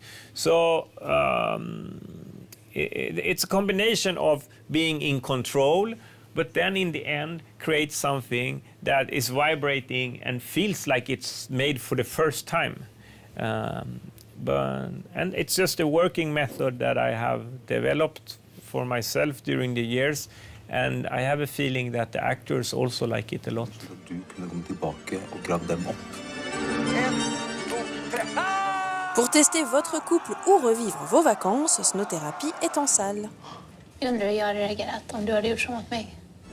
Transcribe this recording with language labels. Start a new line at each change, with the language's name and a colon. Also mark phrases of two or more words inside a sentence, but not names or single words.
English: So it's a combination of being in control, but then in the end, create something that is vibrating and feels like it's made for the first time. And it's just a working method that I have developed for myself during the years. And I have a feeling that the actors also like it a lot.
Norwegian: Du kunne komme tilbake og grave dem opp.
French: Pour tester votre couple ou revivre vos vacances, Snothérapie est en salle.
Swedish: Jag undrar hur jag hade reagerat om du hade gjort så mot mig.